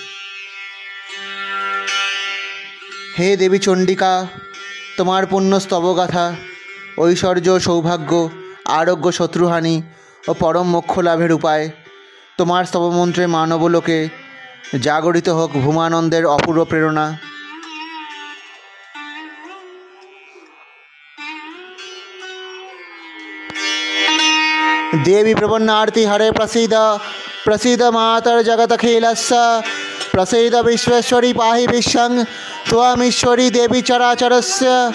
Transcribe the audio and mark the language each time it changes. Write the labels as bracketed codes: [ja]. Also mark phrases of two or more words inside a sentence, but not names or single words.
[bn] হে দেবী চণ্ডিকা তোমার পুণ্য স্তবগাথা ঐশ্বর্য সৌভাগ্য আরোগ্য শত্রুহানি ও পরম মোক্ষ লাভের উপায় তোমার স্তবমন্ত্রে মানবলোকে জাগরিত হোক ভূমানন্দের অপূর্ব প্রেরণা। [sa] देवी प्रपन्नार्ति हरे प्रसीद प्रसीद मातर जगतखिलस्य प्रसीद विश्वेश्वरी पाहि विश्वं त्वमीश्वरी देवी चराचरस्य